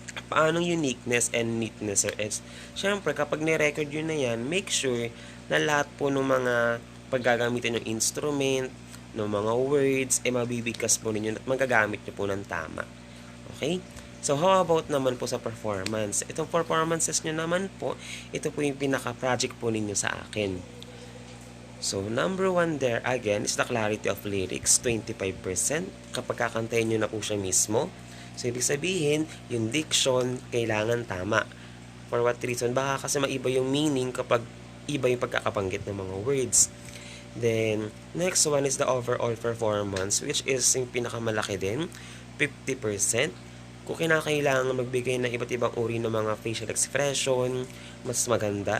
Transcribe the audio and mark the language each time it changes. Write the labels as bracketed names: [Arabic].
[Filipino] Paano [English] uniqueness and neatness, Sir Eds? [Filipino] Siyempre, kapag ni-record yun na yan, [English] make sure [Filipino] na lahat po ng mga paggagamitin ng instrument, ng mga words, mabibigkas po ninyo at magagamit nyo po ng tama. Okay? [English] So, how about [Filipino] naman po sa performance? Itong performances nyo naman po, ito po yung pinaka-project po ninyo sa akin. [English] So, number 1 there, again, is the clarity of lyrics, 25%. [Filipino] Kapag kakantayin nyo na po siya mismo. So, ibig sabihin, yung diction, kailangan tama. [English] For what reason? [Filipino] Baka kasi maiba yung meaning kapag iba yung pagkakabanggit ng mga words. [English] Then, next one is the overall performance, which is [Filipino] yung pinakamalaki din, [English] 50%. [Filipino] Kung kinakailangan magbigay ng iba't ibang uri ng mga facial expression, mas maganda.